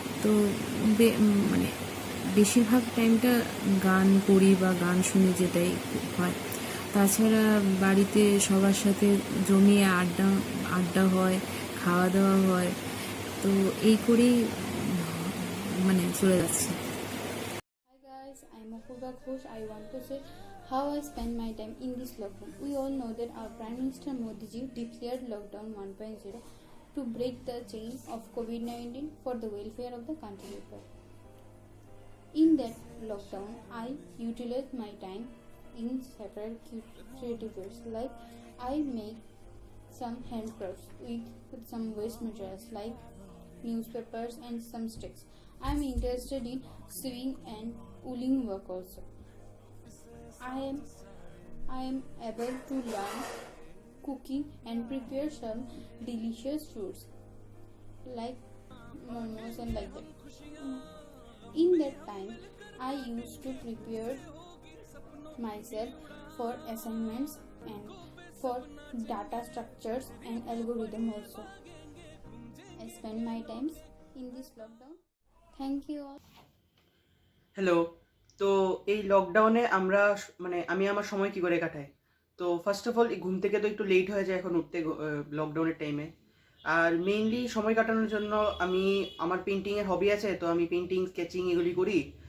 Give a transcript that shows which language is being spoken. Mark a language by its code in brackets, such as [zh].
[bn] তো মানে বেশিরভাগ টাইমটা গান করি বা গান শুনি, যেটাই হয়। তাছাড়া বাড়িতে সবার সাথে জমিয়ে আড্ডা হয়, খাওয়া দাওয়া হয়, তো এই করেই মানে চলে যাচ্ছে। [en] Hi guys, I'm Apurva Ghosh. I want to say how I spend my time in this lockdown. We all know that our Prime Minister Modi ji declared lockdown 1.0 to break the chain of COVID-19 for the welfare of the country people. In that lockdown, I utilized my time in several creative ways, like I make some handcrafts with some waste materials like newspapers and some sticks. I'm interested in sewing and wooling work also. I am able to learn cooking and prepare some delicious foods like momos and like that. In that time, I used to prepare myself for assignments and for data structures and algorithm also. I spend my times in this lockdown. Thank you all. Hello. [bn] তো এই লকডাউনে আমি আমার সময় কী করে কাটাই। তো first of all ঘুম থেকে তো একটু লেট হয়ে যায় এখন উঠতে লকডাউনের টাইমে। আর মেইনলি সময় কাটানোর জন্য আমি আমার পেন্টিংয়ের হবি আছে, তো আমি পেন্টিং স্কেচিং এগুলি করি।